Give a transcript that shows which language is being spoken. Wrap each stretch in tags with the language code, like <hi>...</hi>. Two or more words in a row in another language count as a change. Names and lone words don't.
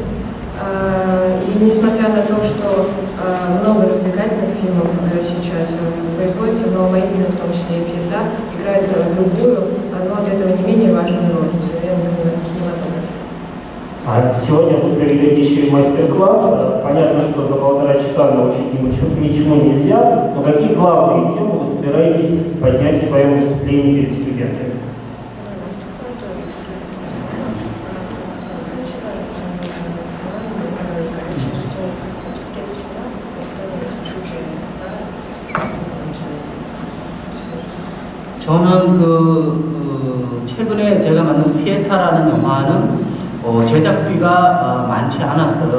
<ru>И несмотря на то, что много развлекательных фильмов сейчас производится, но мои фильмы, в том числе и «Пьета», играют другую, но от этого не менее важную роль в современном кинематографе. Сегодня вы проведете еще и мастер-класс. Понятно, что за 1,5 часа научить ничему нельзя, но какие главные темы вы собираетесь поднять в своем выступлении перед студентами?</ru> <ko>저는 최근에 제가 만든 피에타라는 영화는 제작비가 많지 않았어요.</ko>